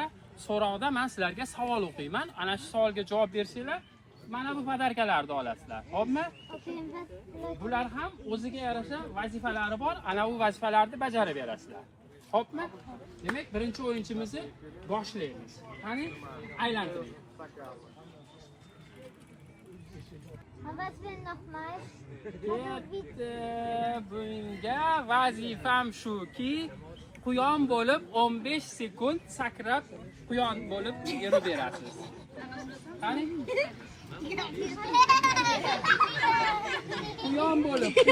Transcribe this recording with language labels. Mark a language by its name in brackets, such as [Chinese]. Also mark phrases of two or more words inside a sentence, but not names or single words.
[Uzbek] So'roqda men sizlarga savol o'qiyman. Ana shu savolga javob bersanglar, mana bu podarkalarni olasizlar. Xo'pmi? Bular ham o'ziga yarasha vazifalari bor. Ana bu vazifalarni bajarib berasizlar. Xo'pmi? Demak, birinchi o'yinchimizni boshlaymiz. Qani, aylantiring. [German] Was will nochmal? [Uzbek] Bitta bunga vazifam shuki, quyon bo'lib 15 sekund sakrab quyon bo'lib yurib berasiz. Qani? Quyon bo'lib.